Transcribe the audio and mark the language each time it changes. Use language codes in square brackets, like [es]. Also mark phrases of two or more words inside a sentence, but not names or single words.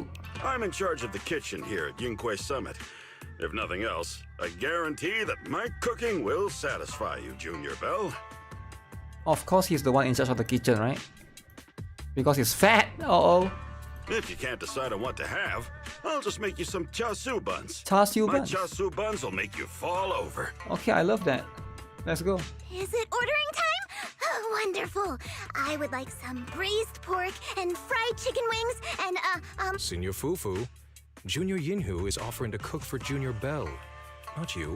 [en] I'm in charge of the kitchen here at Yunquay Summit. If nothing else, I guarantee that my cooking will satisfy you, Junior Belle. Of course he's the one in charge of the kitchen, right? Because he's fat. Uh-oh. If you can't decide on what to have, I'll just make you some char siu buns. Char siu buns? My char siu buns will make you fall over. Okay, I love that. Let's go. Is it ordering time? Oh, wonderful. I would like some braised pork and fried chicken wings and, Senior Fufu, Junior Yinhu is offering to cook for Junior Belle, not you.